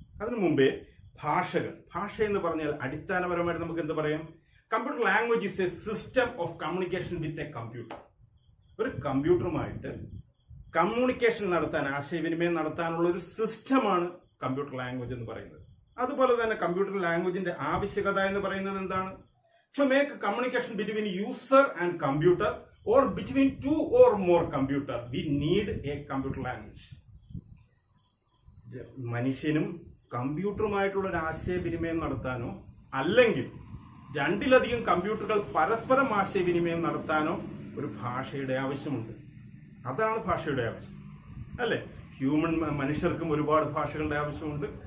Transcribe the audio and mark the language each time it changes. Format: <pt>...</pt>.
<ml>അതിനു മുമ്പേ ഭാഷ എന്ന് പറഞ്ഞാൽ അടിസ്ഥാനപരമായിട്ട് നമുക്ക് എന്ത് പറയാം?</ml> <en>Computer language is a system of communication with a computer.</en> <ml>ഒരു കമ്പ്യൂട്ടറുമായിട്ട് കമ്മ്യൂണിക്കേഷൻ നടത്താൻ, ആശയവിനിമയം നടത്താനുള്ള ഒരു സിസ്റ്റമാണ് കമ്പ്യൂട്ടർ ലാംഗ്വേജ് എന്ന് പറയുന്നത്. അതുപോലെ തന്നെ കമ്പ്യൂട്ടർ ലാംഗ്വേജിന്റെ ആവശ്യകത എന്ന് പറയുന്നത് എന്താണ്?</ml> <en>To make communication between user and computer or between two or more computer, we need a computer language.</en> <ml>മനുഷ്യനും കമ്പ്യൂട്ടറുമായിട്ടുള്ള ഒരു ആശയവിനിമയം നടത്താനോ അല്ലെങ്കിൽ രണ്ടിലധികം കമ്പ്യൂട്ടറുകൾ പരസ്പരം ആശയവിനിമയം നടത്താനോ ഒരു ഭാഷയുടെ ആവശ്യമുണ്ട്. അതാണ് ഭാഷയുടെ ആവശ്യം അല്ലെ? മനുഷ്യർക്കും ഒരുപാട് ഭാഷകളുടെ ആവശ്യമുണ്ട്.</ml>